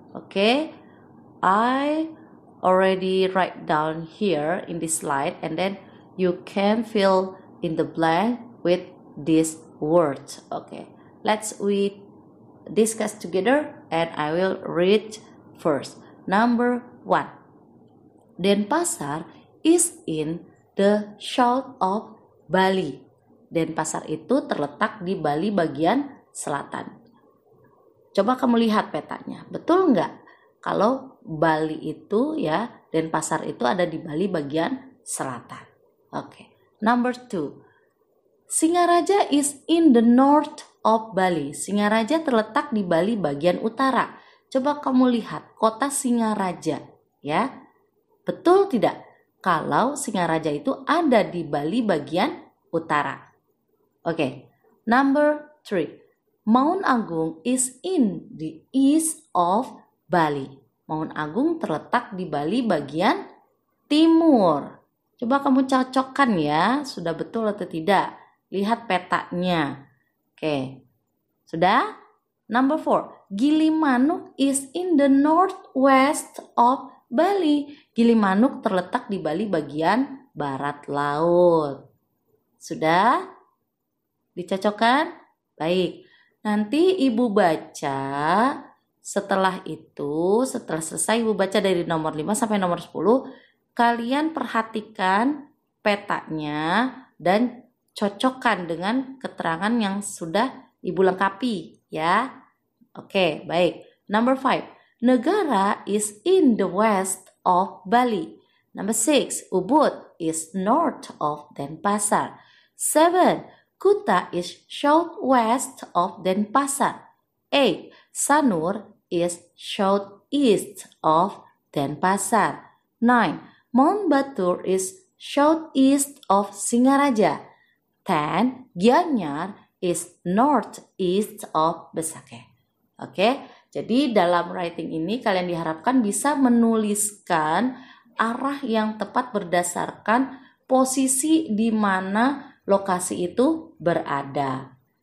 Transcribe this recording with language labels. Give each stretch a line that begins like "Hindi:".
English: Okay, I already write down here in this slide, and then you can fill in the blank with these words. Okay, we discuss together, and I will read first. Number 1. Denpasar is in the south of Bali.
Indonesian: Denpasar itu terletak di Bali bagian selatan. Coba kamu lihat petanya, betul nggak? Kalau Bali itu ya, Denpasar itu ada di Bali bagian selatan. Oke.
English: Number 2. Singaraja is in the north of Bali.
Indonesian: Singaraja terletak di Bali bagian utara. Coba kamu lihat kota Singaraja, ya. Betul tidak? Kalau Singaraja itu ada di Bali bagian utara. Oke. Number 3.
English: Mount Agung is in the east of Bali.
Indonesian: Mount Agung terletak di Bali bagian timur. Coba kamu cocokkan ya, sudah betul atau tidak? Lihat petanya. Oke. Sudah?
English: Number 4. Gilimanuk is in the northwest of Bali.
Indonesian: Gilimanuk terletak di Bali bagian barat laut. Sudah? Dicocokkan? Baik. Nanti Ibu baca, setelah selesai Ibu baca dari nomor 5 sampai nomor 10, kalian perhatikan petanya dan cocokkan dengan keterangan yang sudah Ibu lengkapi, ya. Oke, baik.
English: Number 5. Negara is in the west of Bali. Number 6. Ubud is north of Denpasar. 7. Kuta is southwest of Denpasar. 8. Sanur is southeast of Denpasar. 9. Mount Batur is southeast of Singaraja. 10. Gianyar is northeast of Besakeh.
Indonesian: Oke, jadi dalam writing ini kalian diharapkan bisa menuliskan arah yang tepat berdasarkan posisi di mana lokasi itu berada.